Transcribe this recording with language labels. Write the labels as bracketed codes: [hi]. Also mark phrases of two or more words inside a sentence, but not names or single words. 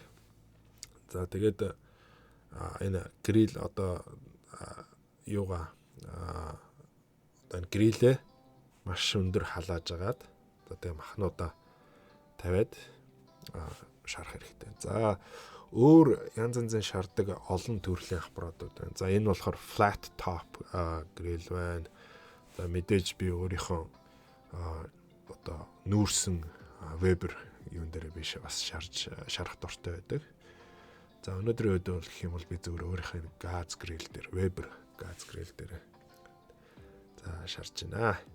[mn] За тэгээд энэ грил одоо юугаа одоо грилээ маш өндөр халааж агаад одоо махнуудаа тавиад шарах хэрэгтэй. За өөр янз янзын шардаг олон төрлийн аппаратууд байна. За энэ болохоор [en] flat top grill [mn] байна. За мэдээж би өөрийнхөө одоо нүүрсэн Weber юун дээр биш бас шарах дуртай байдаг. За өнөөдрийн үед бол гэх юм бол би зөвхөн өөрийнхөө газ grill дээр Weber газ grill дээр за шарж байна.